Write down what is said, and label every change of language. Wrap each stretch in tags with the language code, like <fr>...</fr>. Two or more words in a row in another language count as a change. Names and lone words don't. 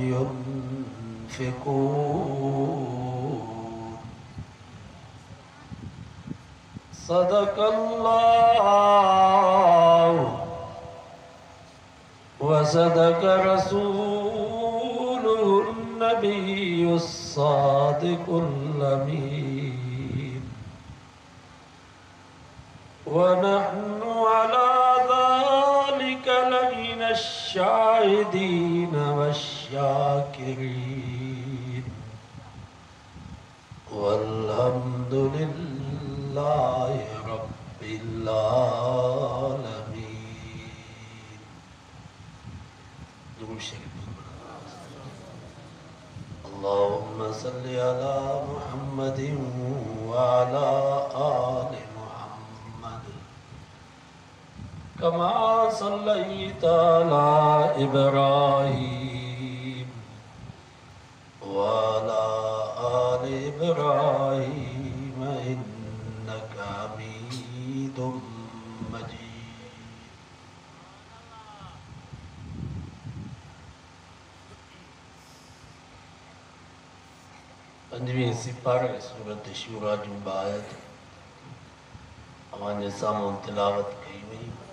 <ar>ينفقون صدق الله وصدق رسوله النبي الصادق الأمين ونحن على ذلك لمن الشاهدين والشاكرين والحمد لله رب العالمين.</ar> <sd>दुरूद शरीफ।</sd> <ar>اللهم صل على محمد وعلى آل كما صليت على إبراهيم وعلى آل إبراهيم إنك حميد مجيد.</ar> <sd>पंजवीं सिपारे सूरत शूरा जूं आयत अवांजे साम्हूं तिलावत कई वई।</sd>